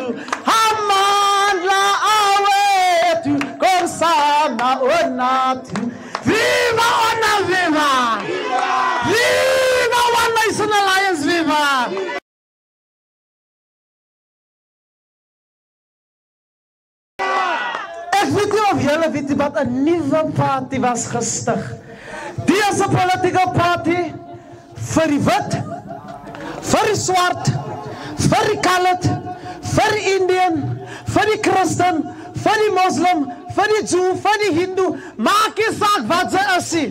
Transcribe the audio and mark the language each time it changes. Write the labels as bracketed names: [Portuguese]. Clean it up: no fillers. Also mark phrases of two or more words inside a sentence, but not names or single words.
[Zulu] Amandla awetu konsana onatu. [English] Viva Ona Viva! Viva One Nation Alliance Viva! [Afrikaans] Ek weet nie of julle weet wat 'n nuwe party was gestig. Die is 'n [English] political party [Afrikaans] vir die wit, vir die swart, vir die colored, vir die Indian, vir die Christen, vir die Muslim, vir die Jew, vir die Hindu, maak nie saak wat sy is nie.